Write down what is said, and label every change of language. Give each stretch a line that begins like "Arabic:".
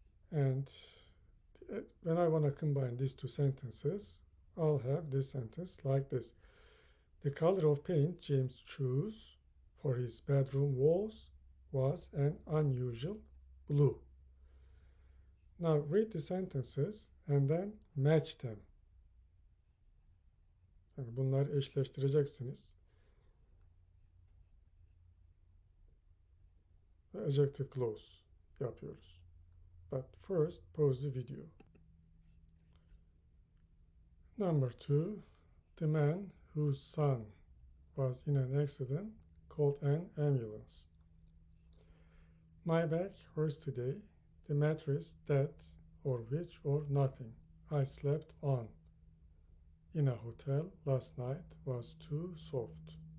English: And when I want to combine these two sentences, I'll have this sentence like this. The color of paint James chose for his bedroom walls was an unusual blue. Now read the sentences and then match them.
Turkish: Yani bunları eşleştireceksiniz. Ve adjective clause yapıyoruz.
English: But first, pause the video. Number 2, the man whose son was in an accident called an ambulance. My back hurts today. The mattress that or which or nothing I slept on in a hotel last night was too soft.